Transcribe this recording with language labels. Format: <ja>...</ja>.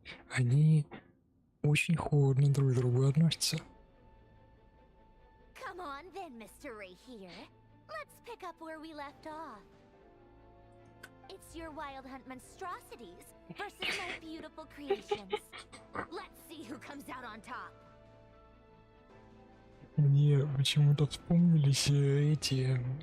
<ru>Они очень холодно друг к другу относятся.</ru> <en>Come on then, Mr. Ray here. Let's pick up where we left off. It's your Wild Hunt monstrosities versus my beautiful creations. Let's see who comes out on top.</en> <ru>Мне почему-то вспомнились эти...</ru>